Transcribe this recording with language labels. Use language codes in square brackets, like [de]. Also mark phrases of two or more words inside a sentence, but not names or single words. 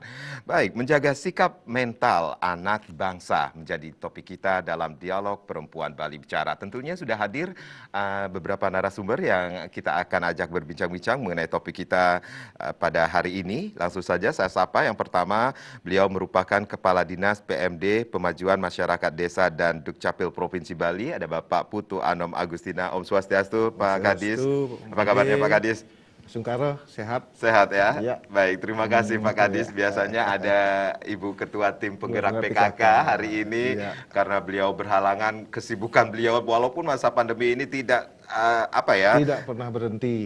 [id] Baik, menjaga sikap mental anak bangsa menjadi topik kita dalam dialog Perempuan Bali Bicara. Tentunya sudah hadir beberapa narasumber yang kita akan ajak berbincang-bincang mengenai topik kita pada hari ini. Langsung saja saya sapa yang pertama, beliau merupakan Kepala Dinas PMD Pemajuan Masyarakat Desa dan Dukcapil Provinsi Bali. Ada Bapak Putu Anom Agustina. [ban] Om Swastiastu, [id] Pak Kadis. Apa kabarnya Pak Kadis? Sungkaro, sehat. Sehat ya? Ya. Baik, terima kasih Pak Kadis. Biasanya ada Ibu Ketua Tim Penggerak PKK hari ini karena beliau berhalangan, kesibukan beliau walaupun masa pandemi ini tidak tidak pernah berhenti.